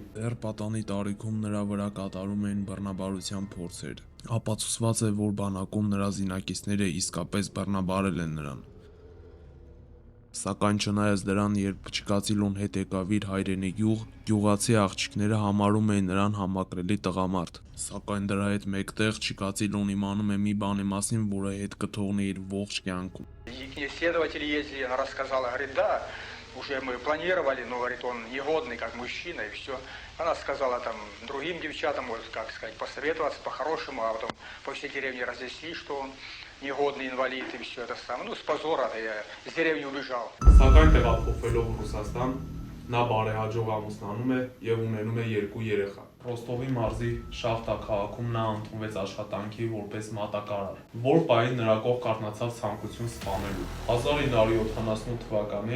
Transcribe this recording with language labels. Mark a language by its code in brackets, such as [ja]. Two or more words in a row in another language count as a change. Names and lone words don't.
[hy] Դեռ պատանի տարիքում նրա վրա կատարում էին բռնաբարության փորձեր։ Ապացուցված է, որ բանակում նրա զինակիցները իսկապես բռնաբարել են նրան։ Սակայն չնայած դրան, երբ Չիկատիլոն հետ եկավ իր հայրենի գյուղ, գյուղացի աղջիկները համարում էին նրան համակրելի տղամարդ։ Սակայն дրա հետ мեկտեղ Չիկատիլոն իմանում է մի բանի մասին, որը հետ կթողնի իր ողջ կյանքում։ [ru] Исследователи ездили, она рассказала, говорит, да, уже мы планировали, но, говорит, он негодный, как мужчина, и все. Она сказала там другим девчатам, может, как сказать, посоветоваться по-хорошему, а потом по всей деревне разъяснить, что он негодный инвалид, и все это самое. Ну, с позора я из деревни убежал. [hy] Սակայն տեղափոխվելով Ռուսաստան, նա բարեհաջող ամուսնանում է եւ ունենում է 2 երեխա։ Ռոստովի մարզի Շախտա քաղաքում նա ընդունվեց աշխատանքի որպես մատակարար, որ պահին նրա կողք առնացավ ցանկություն սպանելու։ 1978 թվականին